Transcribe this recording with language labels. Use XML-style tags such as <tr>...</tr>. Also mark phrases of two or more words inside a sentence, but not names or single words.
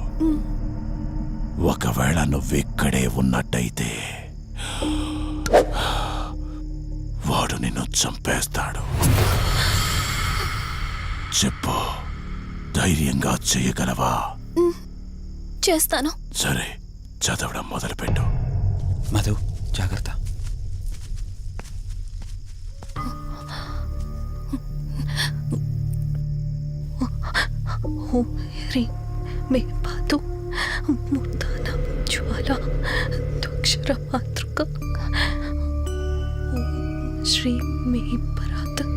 <te>ఒకవేళ నువ్విక్కడే ఉన్నట్టయితే వాడు నిన్ను చంపేస్తాడు. చెప్పు, ధైర్యంగా చేయగలవా? చేస్తాను. సరే, చదవడం మొదలుపెట్టు. మధు జాగ్రత్త.</te> <sa>ह्रीं मे पातु मूर्धानां ज्वाला द्वक्षरमातृका श्रीं मे परात</sa>